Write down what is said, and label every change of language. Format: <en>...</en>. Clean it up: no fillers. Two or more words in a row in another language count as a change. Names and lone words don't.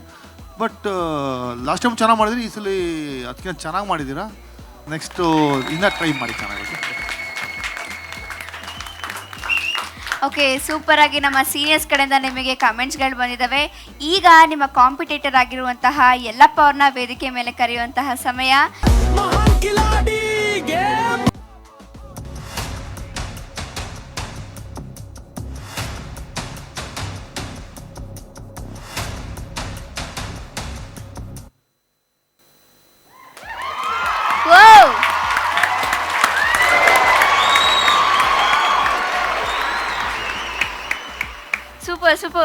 <en>but last time</en> <kn>ಚೆನ್ನಾಗಿ ಮಾಡಿದ್ರಿ, ಈ ಸಲ ಅದಕ್ಕಿಂತ ಚೆನ್ನಾಗಿ ಮಾಡಿದ್ದೀರಾ. ನೆಕ್ಸ್ಟು ಇನ್ನೂ ಟ್ರೈ ಮಾಡಿ ಚೆನ್ನಾಗಿದೆ. ಓಕೆ, ಸೂಪರ್ ಆಗಿ ನಮ್ಮ ಸೀನಿಯರ್ಸ್ ಕಡೆಯಿಂದ ನಿಮಗೆ ಕಮೆಂಟ್ಸ್ಗಳು ಬಂದಿದ್ದಾವೆ. ಈಗ ನಿಮ್ಮ ಕಾಂಪಿಟೇಟರ್ ಆಗಿರುವಂತಹ ಯಲ್ಲಪ್ಪ ಅವ್ರನ್ನ ವೇದಿಕೆ ಮೇಲೆ ಕರೆಯುವಂತಹ ಸಮಯ.</kn> <hi>महान खिलाड़ी गेम.</hi> <en>wow, super super.</en>